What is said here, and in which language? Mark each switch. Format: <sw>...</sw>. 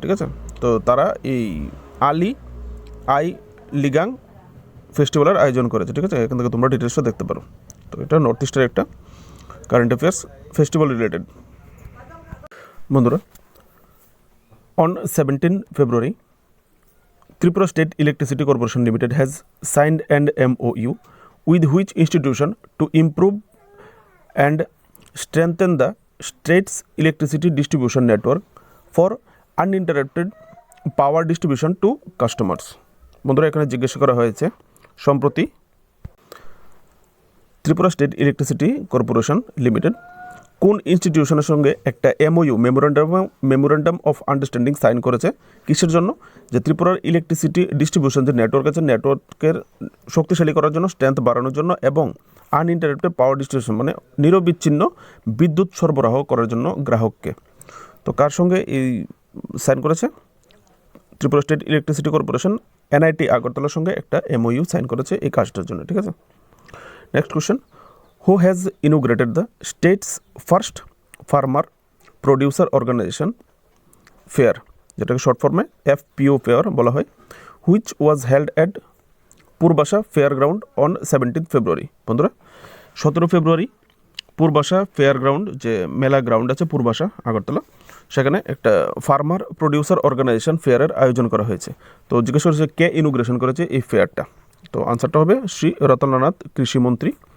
<bn>ঠিক আছে, তো তারা এই আলি আই লিগাং ফেস্টিভ্যালের আয়োজন করেছে। ঠিক আছে, এখান থেকে তোমরা ডিটেলসটা দেখতে পারো। তো এটা নর্থ ইস্টের একটা</bn> <en>Current affairs festival related.</en> <bn>বন্ধুরা,</bn> <en>On 17 February, Tripura State Electricity Corporation Limited has signed an MOU with which institution to improve and strengthen the state's electricity distribution network for uninterrupted power distribution to customers?</en> <bn>বন্ধুরা, এখানে জিজ্ঞাসা করা হয়েছে সম্প্রতি Tripura state electricity corporation limited কোন ইনস্টিটিউশনের সঙ্গে একটা MOU memorandum of understanding sign করেছে। কিসের জন্য? যে ত্রিপুরার ইলেকট্রিসিটি ডিস্ট্রিবিউশন যে নেটওয়ার্ক আছে, নেটওয়ার্কের শক্তিশালী করার জন্য, স্ট্রেংথ বাড়ানোর জন্য, এবং</bn> <en>uninterrupted power distribution</en> <bn>মানে নিরবিচ্ছিন্ন বিদ্যুৎ সরবরাহ করার জন্য গ্রাহককে। তো কার সঙ্গে এই সাইন করেছে? Tripura state electricity corporation NIT আগরতলার সঙ্গে একটা MOU সাইন করেছে এই কাজটার জন্য। ঠিক আছে,</bn> <en>next question, who has inaugurated the state's first farmer producer organization fair,</en> <bn>যেটাকে শর্ট ফর্মে FPO ফেয়ার বলা হয়,</bn> <en>which was held at Purbasha fair ground on 17 February?</en> <bn>বন্ধুরা, 17 ফেব্রুয়ারি পূর্বাশা ফেয়ার গ্রাউন্ড, যে মেলা গ্রাউন্ড আছে পূর্বাশা আগরতলা, সেখানে একটা ফার্মার প্রডিউসার অর্গানাইজেশন ফেয়ারের আয়োজন করা হয়েছে। তো জিজ্ঞেস করেছে কে ইনোগ্রেশন করেছে এই ফেয়ারটা? তো আনসারটা হবে শ্রী রতনলাল কৃষিমন্ত্রী।</bn>